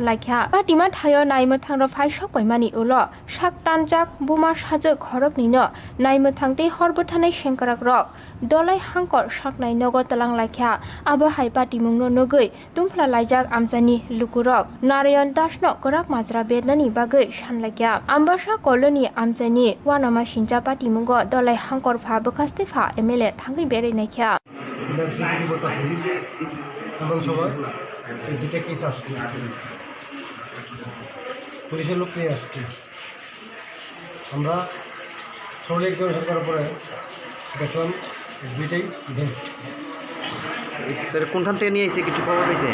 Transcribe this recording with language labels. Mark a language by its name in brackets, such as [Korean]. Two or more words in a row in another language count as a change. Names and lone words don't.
[Kok Borok] Halakya Patima Tayo Naima Tangro Fai Shopoi Mani Ulo Shak Tanjak Buma Shajak Horok Nino Naima Tangte Horbotanai Shankarak Rock Dolai Hankor Shak Nai Nogo Talang Lakya Abo Hai Patimo no Nogui Tumpla Lajak Amsani Lukurok Narayon Dashno Korak Mazra Bednani Bagai Shanlakya Ambasha Koloni Amsani Wanama Shinja Patimungo Dolai Hankor Fa Bukastefa MLA Tangi Beri Nekia [Bangla] বিধানসভার এই দুটা কেস আসছে পুলিশের লোক নিয়ে আসছি। আমরা ট্রলি এক্সামিনেশন করার পরে দেখলাম দুইটাই ভেন। স্যার কোনখান থেকে নিয়ে এসে কিছু খবর পেয়েছেন?